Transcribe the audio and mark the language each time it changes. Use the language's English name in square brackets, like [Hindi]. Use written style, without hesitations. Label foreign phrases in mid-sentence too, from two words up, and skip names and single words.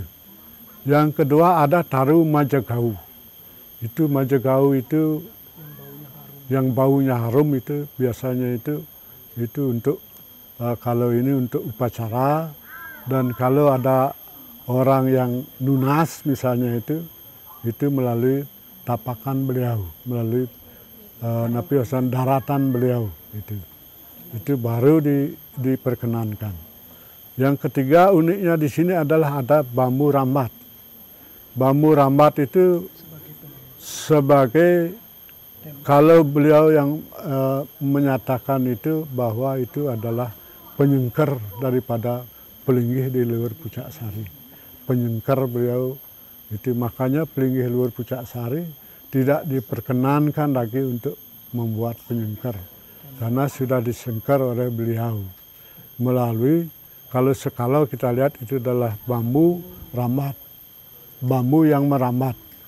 [Indonesian] Yang kedua ada taru majagau. Itu majagau itu yang baunya harum itu biasanya itu untuk kalau ini untuk upacara, dan kalau ada orang yang nunas misalnya itu melalui tapakan beliau, melalui napiasan daratan beliau itu baru diperkenankan. Yang ketiga uniknya di sini adalah ada bambu rambat. Bambu rambat itu sebagai kalau beliau yang menyatakan itu bahwa itu adalah penyengker daripada pelinggih di Luhur Pucaksari. Penyengker beliau itu, makanya pelinggih Luhur Pucaksari tidak diperkenankan lagi untuk membuat penyengker karena sudah disengker oleh beliau melalui kalau kita lihat itu adalah bambu rambat, bambu yang merambat.